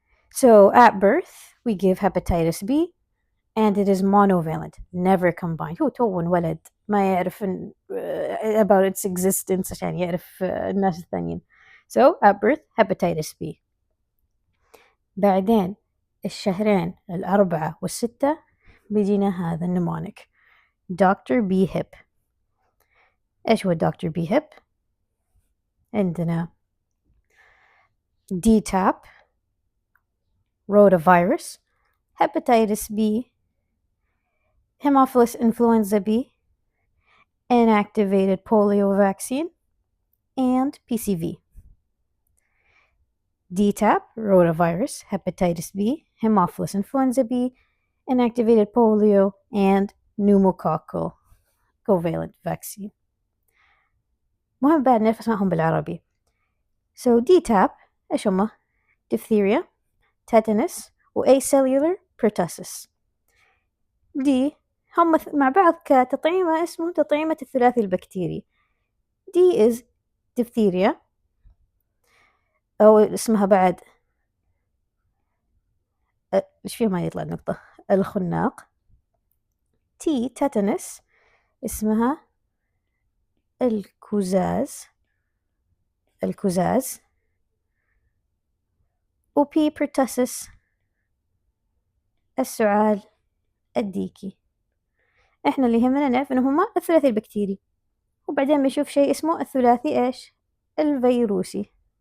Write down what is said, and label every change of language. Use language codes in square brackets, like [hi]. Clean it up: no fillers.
[en] So at birth, we give hepatitis B, and it is monovalent, never combined. [ar] هو تو ولد ما يعرف [en] about its existence [ar] عشان يعرف الناس الثانيين. [en] So at birth, hepatitis B. [ar] بعدين 2 4 و6 بيجينا هذا النمونيك Dr. [en] B hip. [ar] إيش هو [en] Dr. B hip؟ عندنا DTaP, rotavirus, hepatitis B, Haemophilus influenza B, inactivated polio vaccine, and PCV. DTaP, rotavirus, hepatitis B, Haemophilus influenza B, inactivated polio, and pneumococcal covalent vaccine. [ar] مهم بعد نعرف اسمائهم بالعربي. [en] So DTaP [ar] إيش هما؟ [en] diphtheria, tetanus, و acellular pertussis. [ar] دي هم مع بعض كتطعيمة اسمه تطعيمة الثلاثي البكتيري. دي is diphtheria، أو اسمها بعد إيش فيه ما يطلع النقطة الخناق. T tetanus اسمها الكزاز. و P pertussis السعال الديكي. إحنا اللي يهمنا نعرف إنه هما الثلاثي البكتيري، وبعدين بنشوف شيء اسمه الثلاثي إيش؟ الفيروسي.